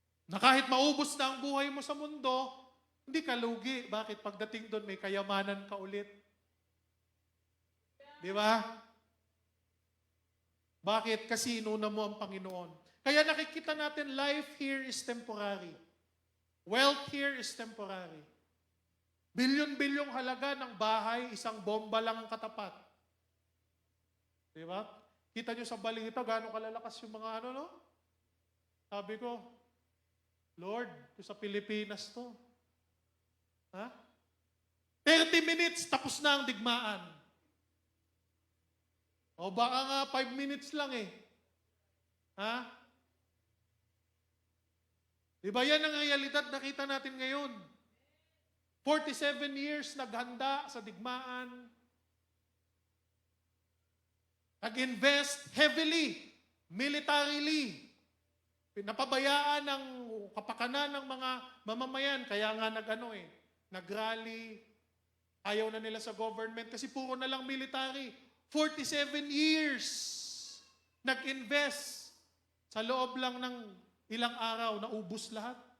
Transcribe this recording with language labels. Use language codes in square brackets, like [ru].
[tl] Na kahit maubos na ang buhay mo sa mundo, hindi ka lugi. Bakit? Pagdating doon, may kayamanan ka ulit. Di ba? Bakit? Kasi inuna mo ang Panginoon. Kaya nakikita natin, [en] life here is temporary. Wealth here is temporary. [tl] Bilyon-bilyong halaga ng bahay, isang bomba lang ang katapat. Di ba? Kita nyo sa balita, gano'ng kalalakas yung mga no? Sabi ko, Lord, sa Pilipinas to. Ha? 30 minutes, tapos na ang digmaan. O baka nga 5 minutes lang eh. Ha? Diba yan ang realidad nakita natin ngayon? 47 years naghanda sa digmaan. Nag-invest [en] heavily, militarily. [tl] Pinapabayaan ng kapakanan ng mga mamamayan. Kaya nga nag-rally. Ayaw na nila sa government kasi puro na lang military. 47 years nag-invest sa loob lang ng ilang araw, naubos lahat.